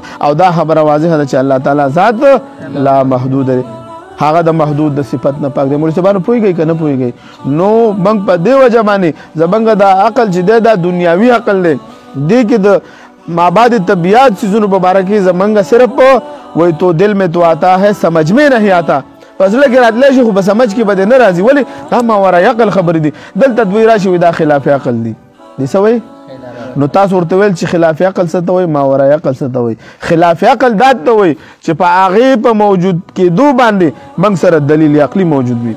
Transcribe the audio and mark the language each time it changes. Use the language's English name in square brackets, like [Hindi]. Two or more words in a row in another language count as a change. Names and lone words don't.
[Pashto] او دا خبره واضحه ده چې الله تعالی ذات لا محدود دی، هغه د محدود د صفت نه پاک دی. مولوي صاحبانو پوهیږئ که نه پوهیږئ؟ نو موږ په دې وجه باندې زموږ د عقل چې دی دا دنیاوي عقل دی، دې کې د مابعد طبیعت چیزونو په باره کې زمونږ صرف وای [Urdu] تو دل میں تو آتا ہے سمجھ میں نہیں آتا، [Pashto] په زړه کې راتلی شي خو په سمجھ کې به دې نه راځي. ولې دا ماورای عقل خبرې دي. دلته دوی راشي وایي دا خلاف عقل دي. دې څه وایي؟ نو تاسو ورته ویل چې خلاف عقل څه ته وایي، ماورای عقل څه ته وایي؟ خلاف عقل دا ته وایي چې په هغې په موجود کېدو باندې موږ سره دلیل عقلي موجود وي.